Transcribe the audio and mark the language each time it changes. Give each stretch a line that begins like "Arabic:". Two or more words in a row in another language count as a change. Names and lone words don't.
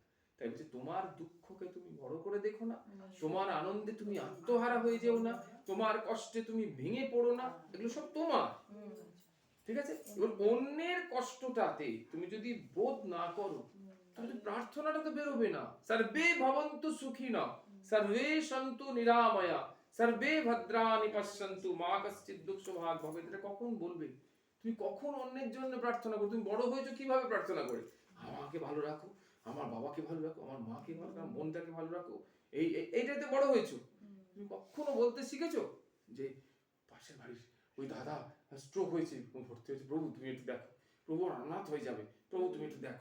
Bangla: তাই বলছে তোমার দুঃখকে তুমি বড় করে দেখো না, তোমার আনন্দে তুমি আত্মহারা হয়ে যেও না, তোমার কষ্টে তুমি ভেঙে পড়ো না, এগুলো সব তোমার। ঠিক আছে, এবার অন্যের কষ্টটাতে তুমি যদি বোধ না করো তাহলে প্রার্থনাটা তো বেরোবে না।
Sanskrit: সর্বে ভবন্তু সুখিনা সর্বে সন্তু নিরাময়া সর্বে ভদ্রাণি পশ্যন্তু মা কশ্চিৎ দুঃখভাগ ভবেৎ।
Bangla: এটা কখন বলবে? তুমি কখন অন্যের জন্য প্রার্থনা করো? তুমি বড় হয়েছো কিভাবে প্রার্থনা করে? আমাকে ভালো রাখো, আমার বাবাকে ভালো রাখো, আমার মাকে ভালো রাখো, বোনটাকে ভালো রাখো, এইটাতে বড় হয়েছো। তুমি কখনো বলতে শিখেছো যে পাশের বাড়ির ওই দাদা স্ট্রোক হয়েছে, ভর্তি হয়েছে, প্রভু তুমি একটু দেখো, প্রভু অনাথ হয়ে যাবে, প্রভু তুমি একটু দেখো।